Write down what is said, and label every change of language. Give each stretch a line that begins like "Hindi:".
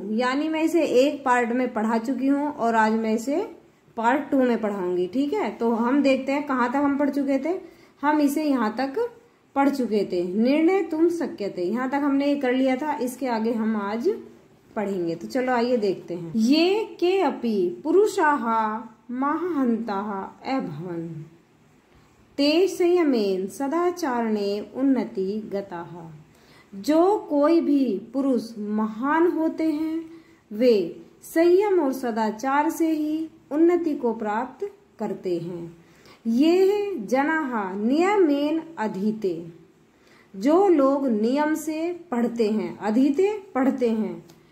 Hindi: यानी मैं इसे एक पार्ट में पढ़ा चुकी हूँ और आज मैं इसे पार्ट 2 में पढ़ाऊंगी। ठीक है, तो हम देखते हैं कहाँ तक हम पढ़ चुके थे। हम इसे यहाँ तक पढ़ चुके थे, निर्णय तुम शक्य थे, यहाँ तक हमने ये कर लिया था। इसके आगे हम आज पढ़ेंगे, तो चलो आइए देखते हैं।
Sanskrit: ये के अपि पुरुषाहा महाहंताः अभवन् ते संयमेन सदाचारणे उन्नति गताः।
Hindi: जो कोई भी पुरुष महान होते हैं वे संयम और सदाचार से ही उन्नति को प्राप्त करते हैं।
Sanskrit: ये जनाः नियमेन अधीते,
Hindi: जो लोग नियम से पढ़ते हैं, अधीते पढ़ते हैं।